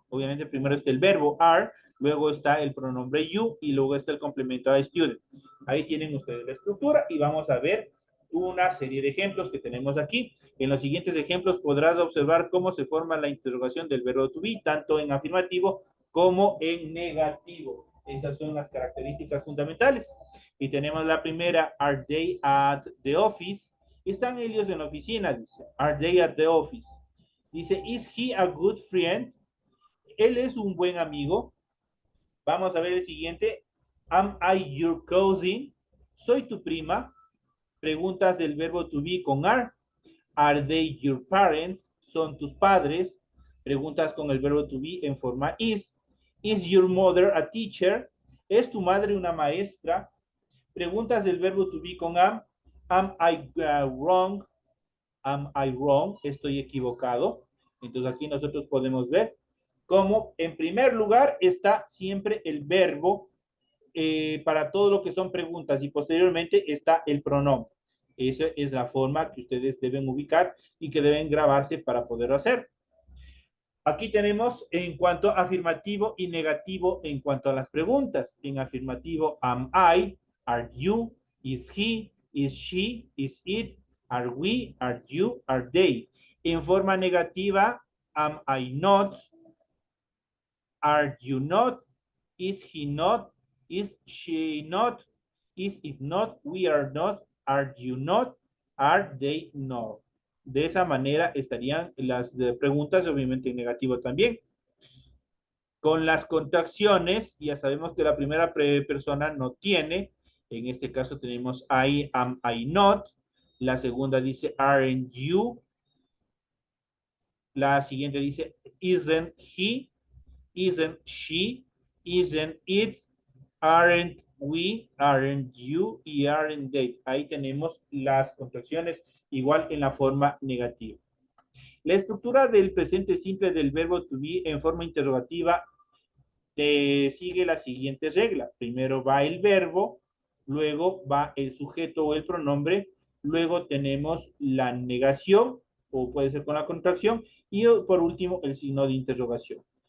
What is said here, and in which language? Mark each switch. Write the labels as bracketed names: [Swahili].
[Spanish] Obviamente primero está el verbo are, luego está el pronombre you y luego está el complemento a student. Ahí tienen ustedes la estructura y vamos a ver una serie de ejemplos que tenemos aquí. En los siguientes ejemplos podrás observar cómo se forma la interrogación del verbo to be, tanto en afirmativo como en negativo. Esas son las características fundamentales. Y tenemos la primera, [English] are they at the office? [Spanish] Están ellos en la oficina, dice. [English] Are they at the office? Dice, is he a good friend? [Spanish] Él es un buen amigo. Vamos a ver el siguiente. [English] Am I your cousin? [Spanish] Soy tu prima. Preguntas del verbo to be con are. [English] Are they your parents? [Spanish] ¿Son tus padres? Preguntas con el verbo to be en forma is. [English] Is your mother a teacher? [Spanish] ¿Es tu madre una maestra? Preguntas del verbo to be con am. [English] Am I wrong? Am I wrong? [Spanish] Estoy equivocado. Entonces aquí nosotros podemos ver cómo en primer lugar está siempre el verbo para todo lo que son preguntas y posteriormente está el pronombre. Esa es la forma que ustedes deben ubicar y que deben grabarse para poderlo hacer. Aquí tenemos en cuanto a afirmativo y negativo en cuanto a las preguntas. En afirmativo, am I, are you, is he, is she, is it, are we, are you, are they. En forma negativa, am I not, are you not, is he not, is she not, is it not, we are not, are you not, are they not. De esa manera estarían las preguntas, obviamente en negativo también. Con las contracciones, ya sabemos que la primera persona no tiene. En este caso tenemos I am, I not. La segunda dice aren't you. La siguiente dice isn't he, isn't she, isn't it, aren't we, aren't you y aren't they. Ahí tenemos las contracciones igual en la forma negativa. La estructura del presente simple del verbo to be en forma interrogativa sigue la siguiente regla. Primero va el verbo, luego va el sujeto o el pronombre, luego tenemos la negación, o puede ser con la contracción, y por último el signo de interrogación.